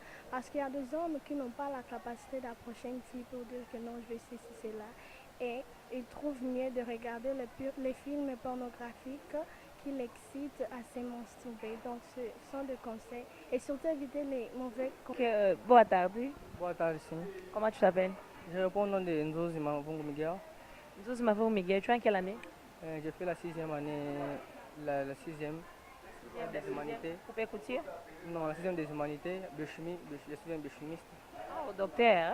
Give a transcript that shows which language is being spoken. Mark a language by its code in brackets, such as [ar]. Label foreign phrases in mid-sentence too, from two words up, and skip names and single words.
[fr] Parce qu'il y a des hommes qui n'ont pas la capacité d'approcher une fille pour dire que non, je veux ceci, cela. Et ils trouvent mieux de regarder les films pornographiques qui l'excitent à se masturber. Donc, ce sont des conseils. Et surtout éviter les mauvais conseils. [pt] Boa tarde. Boa tarde, sim. [fr] Comment tu t'appelles? Je réponds au nom de Nzozi Mavungu Miguel. Nzozi Mavungu Miguel, tu es en quelle année? J'ai fait la 6e année, la 6e des humanités. Coupé couture? Non, la 6e des humanités, biochimie, je suis un biochimiste. Oh, docteur.